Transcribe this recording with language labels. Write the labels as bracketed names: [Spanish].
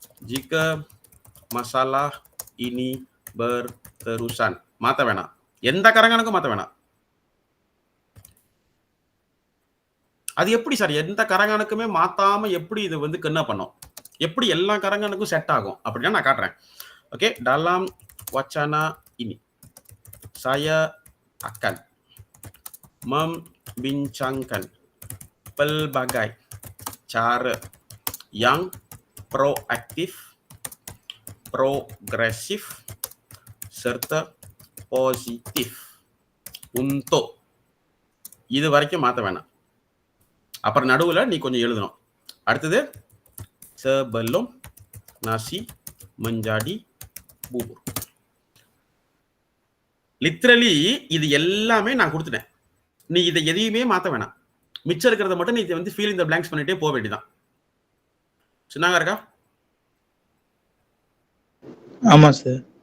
[Malay] jika masalah ini berterusan, [Tamil] மாத்த வேணாம். எந்த கரங்கனுக்கும் மாத்த வேணாம். அது எப்படி சார் எந்த கரங்கனுக்குமே மாத்தாம எப்படி இது வந்து கண்ணா பண்ணும்? எப்படி எல்லா கரங்கனுக்கும் செட் ஆகும் அப்படின்னா நான் காட்டுறேன். [Malay] ஓகே, dalam wacana ini saya akan membincangkan pelbagai cara yang proaktif, progresif, serta positif untuk. [Tamil] இது வரைக்கும் மாத்த வேணாம். அப்புறம் நடுவுல நீ கொஞ்சம் எழுதணும். அடுத்தது [Malay] sebelum nasi menjadi bubur. [Tamil] Literally இது எல்லாமே நான் கொடுத்துட்டேன். நீ இதை எதையுமே மாத்த வேணாம். மிச்சம் இருக்கிறத மட்டும் நீ வந்து [English] fill in the blanks [Tamil] பண்ணிட்டே போக வேண்டியதான். சொன்னாங்க இருக்கா? ஆமா சார்.